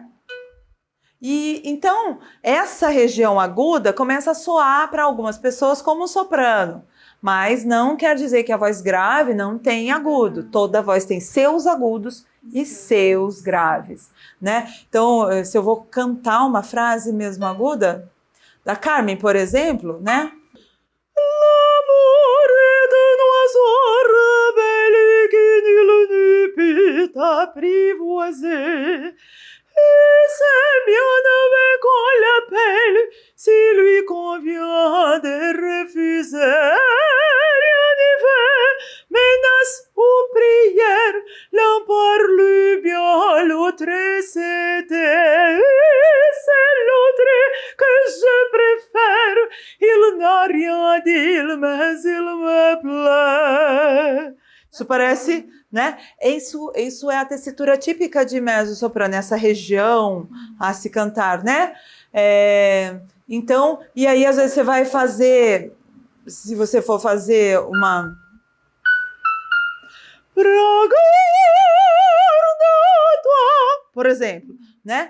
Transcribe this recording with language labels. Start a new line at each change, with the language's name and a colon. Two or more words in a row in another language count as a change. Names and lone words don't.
Portuguese: E então essa região aguda começa a soar para algumas pessoas como soprano, mas não quer dizer que a voz grave não tem agudo. Toda voz tem seus agudos e seus graves, né? Então, se eu vou cantar uma frase mesmo aguda, da Carmen, por exemplo, né?
French: Si lui convient de refuser, rien n'y fait, menace ou prière, l'un parle bien, l'autre c'était, c'est l'autre que je préfère, il n'a rien dit, mais il me plaît.
Portuguese: Isso parece, né? Isso é a tessitura típica de mezzo-soprano, essa região a se cantar, né? Então, e aí às vezes você vai fazer, se você for fazer uma... Por exemplo, né?